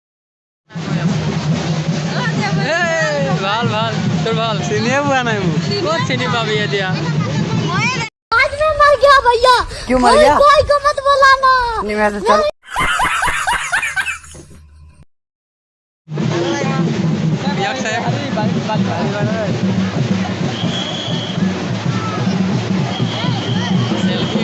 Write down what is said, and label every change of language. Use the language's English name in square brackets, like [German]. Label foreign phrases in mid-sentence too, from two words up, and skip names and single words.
[Assamese] ভাল ভাল তোর ভাল চিনিয়ে পোৱা নাই মোক ক'ত চিনি পাবি এতিয়া [Hindi] आज मैं मर गया भैया। क्यों मर गया? कोई को मत बुलाना। नहीं मैं तो चल। [Assamese] বিয়াক साहेब